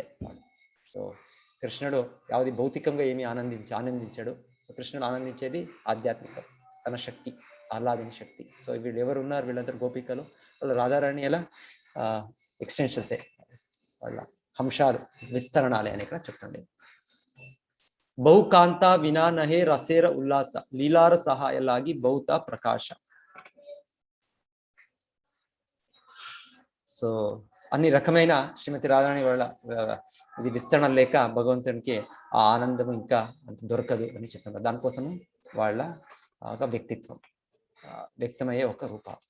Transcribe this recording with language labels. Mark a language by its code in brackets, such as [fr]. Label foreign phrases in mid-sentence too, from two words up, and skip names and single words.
[te] సో కృష్ణుడు యావది భౌతికంగా ఏమి ఆనందించాడు. సో కృష్ణుడు ఆనందించేది ఆధ్యాత్మికం. తన శక్తి, ఆహ్లాదిని శక్తి. సో వీళ్ళు ఎవరు ఉన్నారు, వీళ్ళందరూ గోపికలు, వాళ్ళు రాధారాణి ఎలా ఎక్స్టెన్షన్సే, వాళ్ళ హంశాలు, విస్తరణాలే అని ఇక్కడ చెప్తుంది. [bn] বহুকান্তা বিনা নহে রসের উল্লাস লীলার সহায়লাগি বহুত প্রকাশ. [te] సో అన్ని రకమైన శ్రీమతి రాధారాణి వాళ్ళ ఇది విస్తరణ లేక భగవంతునికి ఆ ఆనందం ఇంకా అంత దొరకదు అని చెప్తున్నారు. దానికోసము వాళ్ళ ఒక వ్యక్తిత్వం వ్యక్తమయ్యే ఒక రూపం.